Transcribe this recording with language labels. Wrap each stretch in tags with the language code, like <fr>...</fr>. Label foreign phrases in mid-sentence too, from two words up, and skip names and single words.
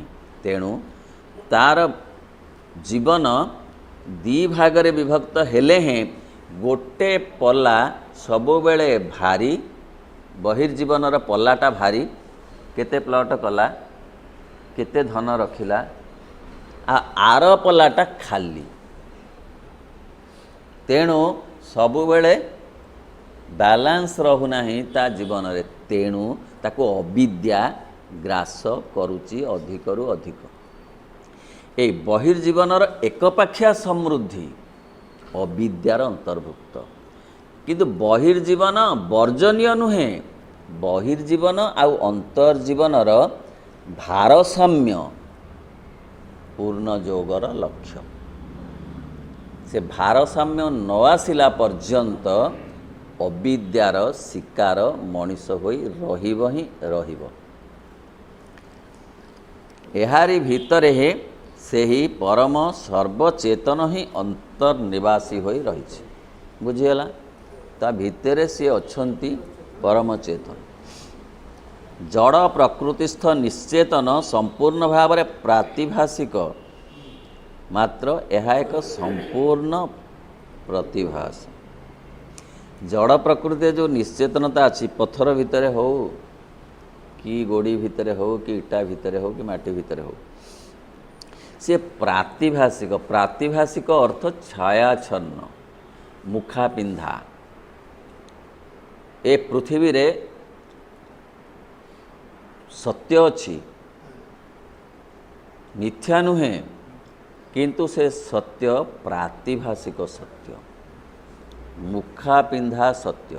<or>ତେଣୁ ତାର ଜୀବନ ଦି ଭାଗରେ ବିଭକ୍ତ ହେଲେ ହେଁ, ଗୋଟେ ପଲା ସବୁ ବେଳେ ଭାରୀ, ବହିର୍ଜୀବନ ପଲ୍ଲାଟା ଭାରୀ, କେତେ ପ୍ଲଟ କଲା, କେତେ ଧନ ରଖିଲା, ଆଉ ପଲ୍ଲାଟା ଖାଲି। ତେଣୁ ସବୁବେଳେ ବ୍ୟାଲେନ୍ସ ରହୁନା ତା ଜୀବନରେ, ତେଣୁ ତାକୁ ଅବିଦ୍ୟା ଗ୍ରାସ କରୁଛି ଅଧିକରୁ ଅଧିକ। ଏ ବହିର୍ଜୀବନର ଏକପାଖିଆ ସମୃଦ୍ଧି ଅବିଦ୍ୟାର ଅନ୍ତର୍ଭୁକ୍ତ, କିନ୍ତୁ ବହିର୍ଜୀବନ ବର୍ଜନୀୟ ନୁହେଁ। ବହିର୍ଜୀବନ ଆଉ ଅନ୍ତର୍ଜୀବନର ଭାରସାମ୍ୟ ପୂର୍ଣ୍ଣ ଯୋଗର ଲକ୍ଷ୍ୟ। ସେ ଭାରସାମ୍ୟ ନ ଆସିଲା ପର୍ଯ୍ୟନ୍ତ ଅବିଦ୍ୟାର ଶିକାର ମନୀଷ ହୋଇ ରହିବ ହିଁ ରହିବ। ଏହାରି ଭିତରେ ହେ ସେହି ପରମ ସର୍ବଚେତନ ହିଁ ଅନ୍ତର୍ନିବାସୀ ହୋଇ ରହିଛି। ବୁଝିଗଲା? ତା ଭିତରେ ସେ ଅଛନ୍ତି ପରମ ଚେତନ। ଜଡ଼ ପ୍ରକୃତିସ୍ଥ ନିଶ୍ଚେତନ ସମ୍ପୂର୍ଣ୍ଣ ଭାବ ମେଁ ପ୍ରାତିଭାଷିକ, ମାତ୍ର ୟହ ଏକ ସମ୍ପୂର୍ଣ୍ଣ ପ୍ରତିଭାସ। ଜଡ଼ ପ୍ରକୃତି ଯୋ ନିଶ୍ଚେତନତା ଅଛି, ପଥର ଭିତର ହେଉ କି ଗୋଡ଼ି ଭିତର ହେଉ କି ଇଟା ଭିତର ହେଉ କି ମାଟି ଭିତର ହେଉ, ସେ ପ୍ରାତିଭାଷିକ। ପ୍ରାତିଭାଷିକ ଅର୍ଥ ଛାୟାଛନ୍ନ, ମୁଖା ପିନ୍ଧା। ଏ ପୃଥିବୀରେ ସତ୍ୟ ଅଛି, ମିଥ୍ୟା ନୁହେଁ, କିନ୍ତୁ ସେ ସତ୍ୟ ପ୍ରାତିଭାଷିକ ସତ୍ୟ, ମୁଖା ପିନ୍ଧା ସତ୍ୟ।</or>